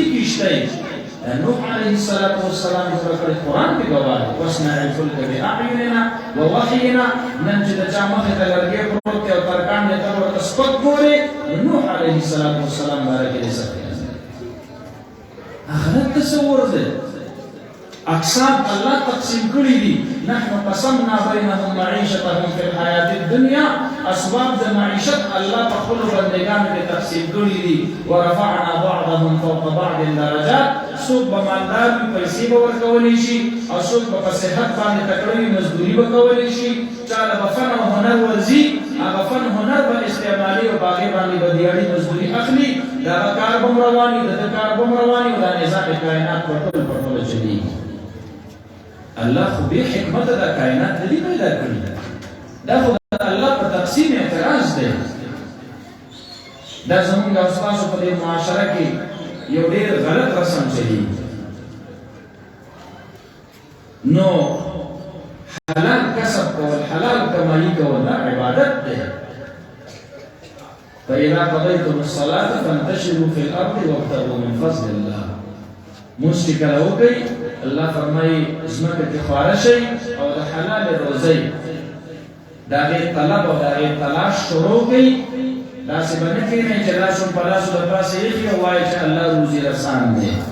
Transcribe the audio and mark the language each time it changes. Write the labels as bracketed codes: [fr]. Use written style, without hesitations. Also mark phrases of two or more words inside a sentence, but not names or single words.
[ps] کښته یې نوح [ar] علیه السلام [ps] جوړه کړې قرآن کې ګواه دی [ar] واصنع الفلک بأعیننا ووحینا [ps] نن چې د چا مخې ته لرګی پروت دی او ترکان دی ته ورته سپک ګورې نوح [ar] علیه السلام [ps] باره کې دې څه خیال دی آخرت تصور دی اقسام الله تقسیم کړي دي [ar] نحن قسمنا بينهم معيشتهم في الحياة الدنيا [ps] اسباب د معیشت الله په خپلو بندګانو کې تقسیم کړي دي [ar] ورفعنا بعضهم فوق بعض درجات [ps] څوک به مالدار وي پیسې به ورکولی شي او څوک به په صحت باندې تکړه وي مزدوري به کولی شي چا له به فن او هنر ورځي هغه فن هنر به استعمالي او په هغې باندې به دیاړي مزدوري اخلي د هغه کار به هم روان وي د ده کار به هم روان وي او دا نظام کائنات په ټوله چلېږي الله خو بې حکمته دا کائنات نه دي پیدا کړي دا خو د الله په تقسیم اعتراض دی دا زمونږ او ستاسو په دې معاشره کې یو ډېر غلط رسم چلېږي نو حلال کسب کول حلال کمایي کول دا عبادت دی [ar] فإذا قضيتم الصلاة فانتشروا في الأرض وابتغوا من فضل الله [ps] مونځ چې کله وکئ الله فرمایي ځمکه کې خواره شئ او د حلالې روزۍ د هغې طلب او د هغې تلاش شروع کړئ داسې به نه کښېنئ چې لاس هم په لاسو د پاسه ایښي او وایي چې الله روزي رسان دی